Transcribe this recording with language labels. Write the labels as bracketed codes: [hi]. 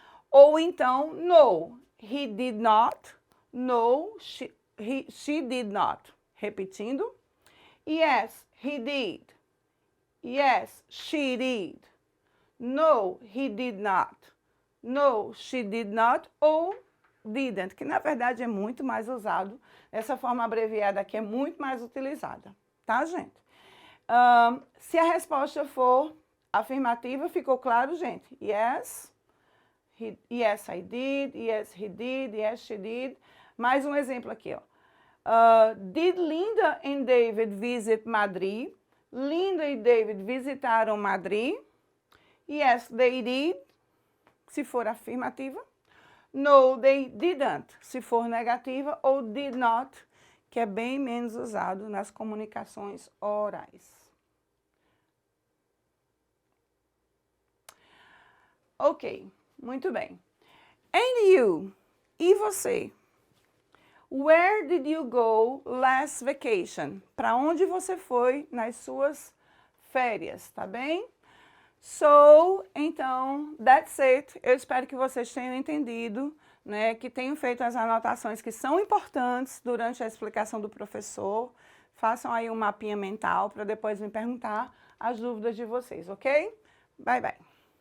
[pt] Ou então, [en] no, he did not, no, she did not. [pt] Repetindo, [en] yes, he did, yes, she did, no, he did not, [pt] no, she did not, ou didn't, que na verdade é muito mais usado, essa forma abreviada aqui é muito mais utilizada, tá, gente? Se a resposta for afirmativa, ficou claro, gente? [en] Yes, yes, I did, yes, he did, yes, she did. [pt] Mais um exemplo aqui, ó. [en] Did Linda and David visit Madrid? [pt] Linda e David visitaram Madrid? [en] Yes, they did, [pt] se for afirmativa. [en] No, they didn't, [pt] se for negativa. Ou did not, que é bem menos usado nas comunicações orais. Ok, muito bem. [en] And you? [pt] E você? [en] Where did you go last vacation? [pt] Para onde você foi nas suas férias, tá bem? So, então, [en] that's it. [pt] Eu espero que vocês tenham entendido, né, que tenham feito as anotações que são importantes durante a explicação do professor. Façam aí um mapinha mental para depois me perguntar as dúvidas de vocês, ok? [en] Bye, bye.